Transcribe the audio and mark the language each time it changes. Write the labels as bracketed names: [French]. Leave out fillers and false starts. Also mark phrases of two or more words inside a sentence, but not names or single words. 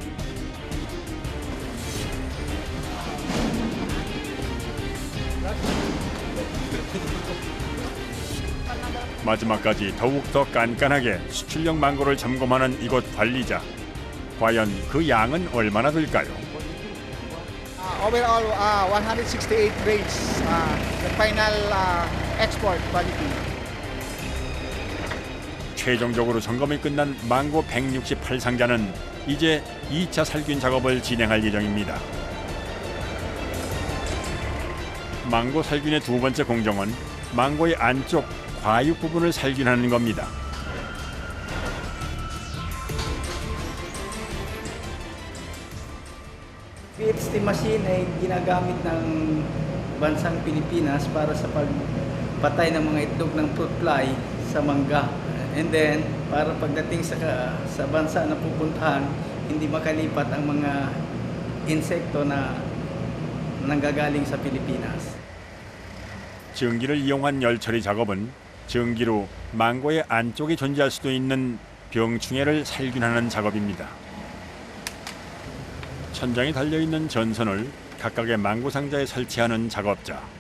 [Korean] 마지막까지 더욱 더 깐깐하게 수출용 망고를 점검하는 이곳 관리자. 과연 그 양은 얼마나 될까요? [English] Overall, 168 grades, the final export quality. [Korean] 최종적으로 점검이 끝난 망고 168상자는 이제 2차 살균 작업을 진행할 예정입니다. 망고 살균의 두 번째 공정은 망고의 안쪽 과육 부분을 살균하는 겁니다. [Filipino] PHT machine ay ginagamit ng bansang Pilipinas para sa pagpatay ng mga itlog ng [English] fruit fly [Filipino] sa mangga. [English] And then, [Filipino] para pagdating sa bansa na pupuntahan, hindi makalipat ang mga insekto na nanggagaling sa Pilipinas. [Korean] 증기를 이용한 열처리 작업은 증기로 망고의 안쪽에 존재할 수도 있는 병충해를 살균하는 작업입니다. 천장에 달려있는 전선을 각각의 망고 상자에 설치하는 작업자.